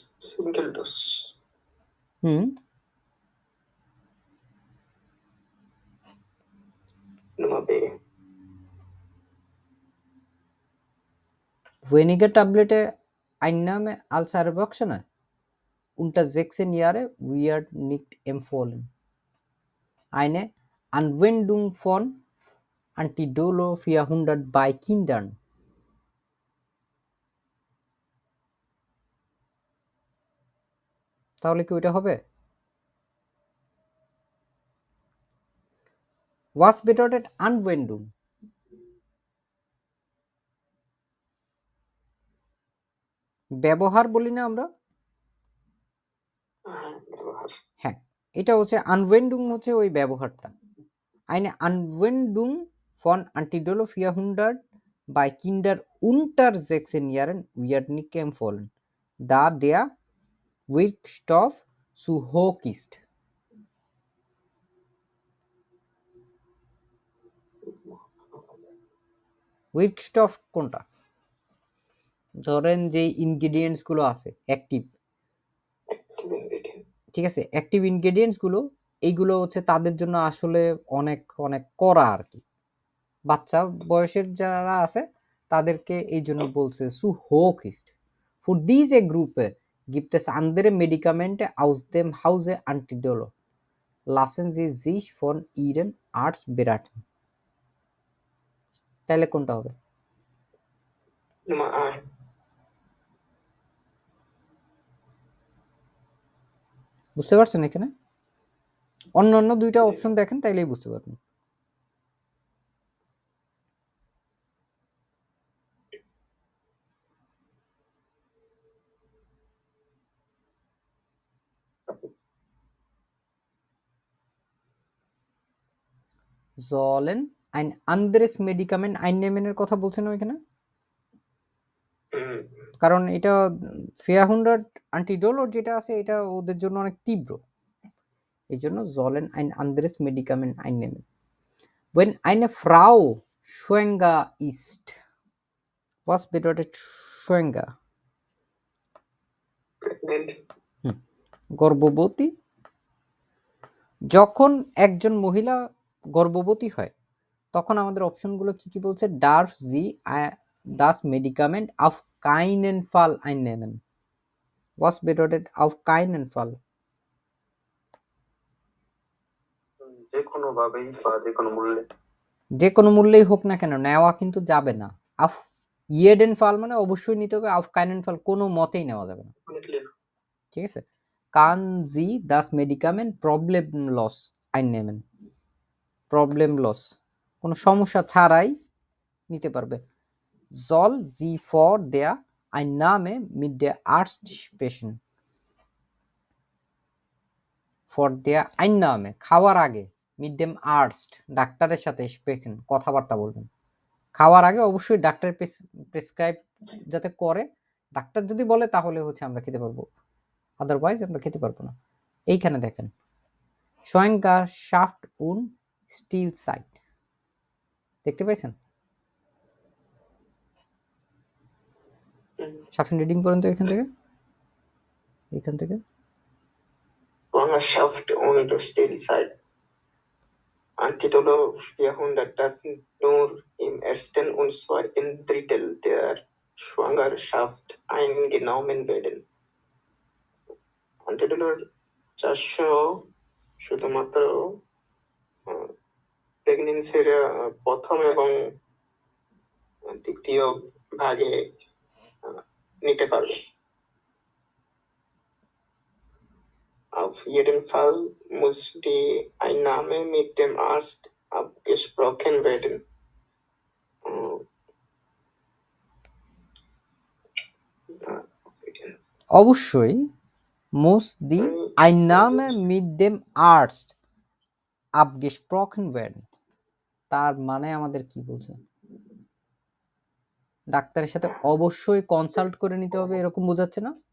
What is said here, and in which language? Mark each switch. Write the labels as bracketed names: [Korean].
[English] single dose [German] Nummer B. Weniger Tablette Einnahme als Erwachsene unter 16 Jahre wird nicht empfohlen. Eine Anwendung von Antidolo 400 bei Kindern. [Bangla] তাহলে কি ওইটা হবে? [German] Was bedeutet Anwendung? [Bangla] ব্যবহার বলি না আমরা? হ্যাঁ, এটা হচ্ছে Anwendung হচ্ছে ওই ব্যবহারটা। [German] Eine Anwendung von Antidolo 400 bei Kindern unter 16 Jahren wird nicht empfohlen, da der Wirkstoff zu hoch ist. [Bangla] Wirkstoff কোনটা? ধরেন যে ইনগ্রেডিয়েন্টস গুলো আছে অ্যাক্টিভ, ঠিক আছে, অ্যাক্টিভ ইনগ্রেডিয়েন্টস গুলো এইগুলো হচ্ছে তাদের জন্য আসলে অনেক অনেক কড়া আর কি। বাচ্চা বয়সের যারা আছে তাদেরকে এই জন্য বলছে [German] zu hoch ist. Für diese Gruppe gibt es andere Medikamente aus dem Hause Antidolo. Lassen Sie sich von Ihrem Arzt beraten. [Bangla] তাহলে কোনটা হবে? [German] Nummer A. [Bangla] বুঝতে পারছেন এখানে? অন্য অন্য দুইটা অপশন দেখেন তাইলেই বুঝতে পারবেন। [German] sollen ein anderes Medikament einnehmen [Bangla] এর কথা বলছেন ওইখানে, কারণ এটা 400 অ্যান্টিডোলোর যেটা আছে এটা ওদের জন্য অনেক তীব্র, এই জন্য sollen ein anderes Medikament einnehmen. [German] Wenn eine Frau schwanger ist, was bedeutet schwanger? [English] Pregnant. [Bangla] গর্ভবতী। যখন একজন মহিলা গর্ভবতী হয় তখন আমাদের অপশনগুলো কি কি বলছে? [German] darf sie das Medikament auf keinen Fall einnehmen. Was bedeutet auf keinen Fall? [Bangla] যে কোনো ভাবেই বা যে কোনো মূল্যে। যে কোনো মূল্যেই হোক না কেন নেওয়া কিন্তু যাবে না। [German] auf jeden Fall [Bangla] মানে অবশ্যই নিতে হবে, [German] auf keinen Fall [Bangla] কোনো মতেই নেওয়া যাবে না, ঠিক আছে? [German] kann sie das Medikament problemlos einnehmen. [Bangla] problemlos কোনো সমস্যা ছাড়াই নিতে পারবে। [German] soll sie vor der Einnahme mit der Arzt sprechen. for der Einnahme [Bangla] খাওয়ার আগে, [German] mit dem Arzt [Bangla] ডাক্তারের সাথে [German] sprechen [Bangla] কথাবার্তা বলবেন। খাওয়ার আগে অবশ্যই ডাক্তার প্রেসক্রাইব যাতে করে, ডাক্তার যদি বলে তাহলে হচ্ছে আমরা খেতে পারবো, আদারওয়াইজ আমরা খেতে পারবো না। এইখানে দেখেন Schwangerschaft und Stillzeit দেখতে পাইছেন? সাফিন রিডিং করেন তো এখান থেকে [German] Schwangerschaft und Stillzeit. Antidolo 400 dürfen nur im ersten und zweiten Drittel der Schwangerschaft eingenommen werden. [Bangla] Antidoloর 400 শুধুমাত্র প্রেগনেন্সির প্রথম এবং দ্বিতীয় ভাগে নিতে পারবে। [German] Auf jeden Fall muss die Einnahme mit dem Arzt abgesprochen werden. অবশ্যই muss die Einnahme mit dem Arzt abgesprochen werden। [Bangla] তার মানে আমাদের কি বলছে? ডাক্তারের সাথে অবশ্যই কনসাল্ট করে নিতে হবে, এরকম বোঝাচ্ছে না?